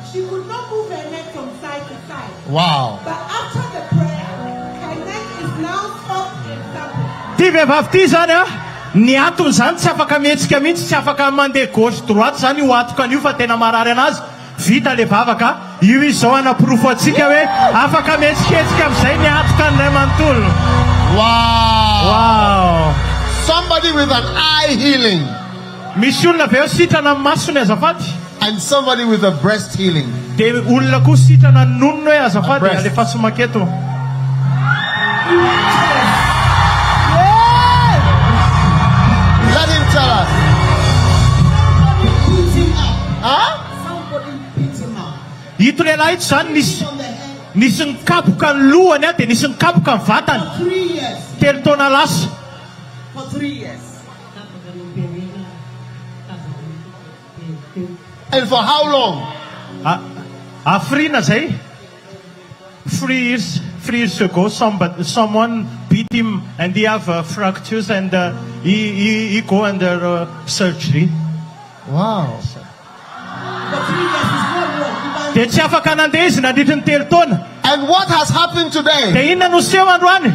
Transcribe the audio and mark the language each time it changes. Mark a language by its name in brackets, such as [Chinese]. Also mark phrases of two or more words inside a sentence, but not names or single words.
[English] She could not move her neck from side to side. Wow. But after the prayer, her neck is now soft and supple. [Malagasy] Ty vehivavy ty zany a ny antony zany tsy afaka mihetsika mihitsy tsy afaka mandeha [French] gauche droite [Malagasy] zany io atoka an'io fa tena marary anazy vita le vavaka io izy zao anapirofo atsika hoe afaka mihetsikehtsika amin'izay ny atoka an'ilay manontolo. [English] Wow. Somebody with an eye healing. [Malagasy] Misy olona aveo sitrana amin'ny masony azafady. [English] And somebody with a breast healing. [Malagasy] De olona koa sitrana ny nonony hoe azafady [English] Breast. [Malagasy] alefa somaketo. [English] Let him tell us. Huh? [Malagasy] Ito lehilahy ito zany nisy nikapoka ny lohany a de nisy nikapoka ny vatany [English] 3 years. [Malagasy] 3 taona lasa. [English] For 3 years. And for how long? [Malagasy] Afrina zay [English] 3 years ago someone beat him and he have fractures and he go under surgery. Wow. For 3 years is not wrong. [Malagasy] De tsy afaka nandeha izy nandritra ny 3 taona. [English] And what has happened today? [Malagasy] De inona no seho androany?